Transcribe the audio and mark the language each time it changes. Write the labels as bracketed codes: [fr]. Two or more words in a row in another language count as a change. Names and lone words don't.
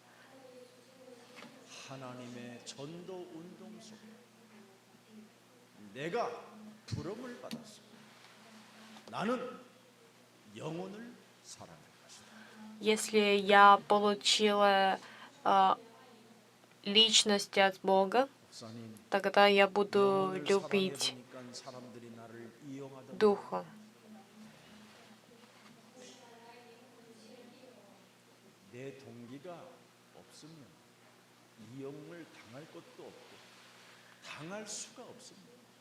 [ko] 하나님의 전도 운동 속에 내가 부름을 받았습니다. 나는 영혼을 사랑할 것이다. [ru] Если я получила личность от Бога, [ko] 목사님, [ru] тогда я буду [ko] 영혼을 [ru] любить [ko] 사랑해 보니까 사람들이 나를 이용하던 [ru] Духа. [ko] 내 동기가 없으면 이용을 당할 것도 없고 당할 수가 없습니다.